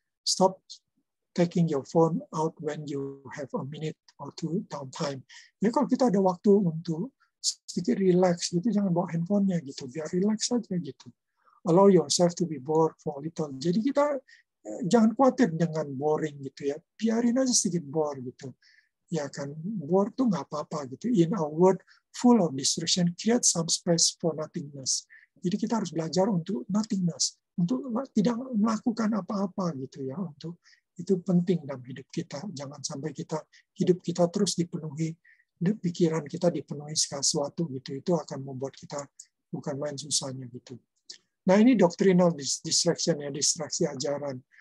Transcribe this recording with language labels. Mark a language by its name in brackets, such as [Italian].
[English] Stop taking your phone out when you have a minute or two downtime. [Indonesian] Jadi kalau kita ada waktu untuk sedikit relax gitu, jangan bawa handphonenya gitu, biar relax saja gitu. [English] Allow yourself to be bored for a little. [Indonesian] Jadi kita jangan khawatir dengan boring gitu ya, biarin aja sedikit bore gitu, ya kan, bore tuh nggak apa-apa gitu. [English] In a world full of distraction, create some space for nothingness. [Indonesian] Jadi kita harus belajar untuk nothingness, untuk tidak melakukan apa-apa gitu ya, untuk Itu penting dalam hidup kita. Jangan sampai hidup kita terus dipenuhi, pikiran kita dipenuhi sesuatu gitu. Itu akan membuat kita bukan main susahnya gitu. Nah, ini doctrinal distraction ya, distraksi ajaran.